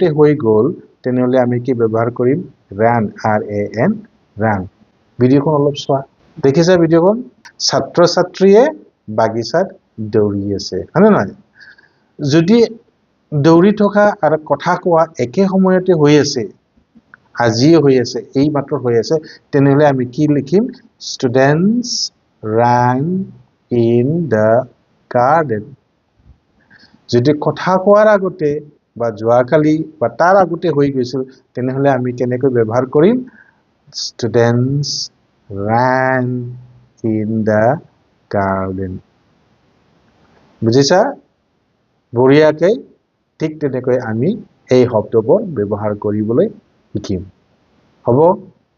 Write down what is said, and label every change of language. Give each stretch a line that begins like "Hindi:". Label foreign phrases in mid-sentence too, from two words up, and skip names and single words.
Assamese: হৈ গল তেনেহলে আমি কি ব্যৱহাৰ কৰিম
English: ran ran
Assamese: ভিডিওখন অলপ চোৱা দেখিছা ভিডিওখন ছাত্ৰ ছাত্ৰীয়ে বাগিচাত দৌৰি আছে হয়নে নহয় যদি দৌৰি থকা আৰু কথা কোৱা একে সময়তে হৈ আছে আজিয়ে হৈ আছে এই মাত্ৰ হৈ আছে তেনেহলে আমি কি লিখিম
English: students ran in the garden
Assamese: যদি কথা কোৱাৰ আগতে বা যোৱাকালি বা তাৰ আগতে হৈ গৈছিল তেনেহলে আমি কেনেকৈ ব্যৱহাৰ কৰিম
English: students ran in the garden
Assamese: বুজিছা বঢ়িয়াকৈ ঠিক তেনেকৈ আমি এই শব্দবোৰ ব্যৱহাৰ কৰিবলৈ শিকিম হ'ব